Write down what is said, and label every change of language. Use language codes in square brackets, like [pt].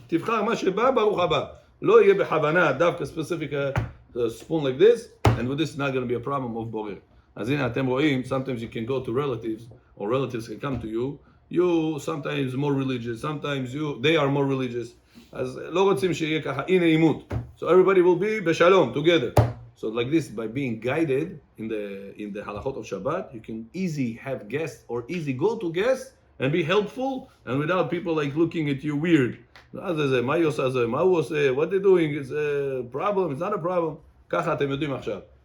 [he] תבחר מה שבא, ברוך הבא. לא יהיה בכוונה, דווקא [en] specific spoon like this, and with this it's not going to be a problem of borer. [he] אז הנה אתם רואים, [en] sometimes you can go to relatives, or relatives can come to you. You sometimes more religious, sometimes they are more religious. [he] אז לא רוצים שיהיה ככה, הנה עימות. [en] So everybody will be בשלום, together. So like this, by being guided in the halachot of Shabbat, you can easy have guests or easy go to guests and be helpful, and without people like looking at you weird. What they're doing is a problem. It's not a problem. [he] ככה אתם יודעים עכשיו.